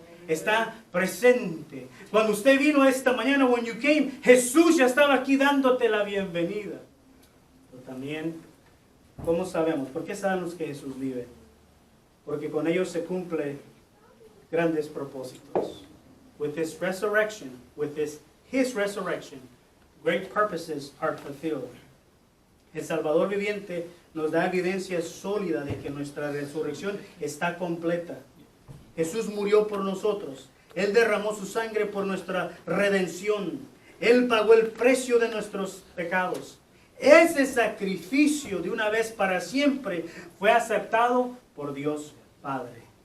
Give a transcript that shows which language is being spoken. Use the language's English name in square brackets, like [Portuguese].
[Spanish] está presente. Cuando usted vino esta mañana, [English] when you came, [Spanish] Jesús ya estaba aquí dándote la bienvenida. Pero también, ¿cómo sabemos? ¿Por qué sabemos que Jesús vive? Porque con ellos se cumple grandes propósitos. [English] With His resurrection, His resurrection, great purposes are fulfilled. [Spanish] El Salvador viviente nos da evidencia sólida de que nuestra resurrección está completa. Jesús murió por nosotros. Él derramó su sangre por nuestra redención. Él pagó el precio de nuestros pecados. Ese sacrificio de una vez para siempre fue aceptado por Dios Padre.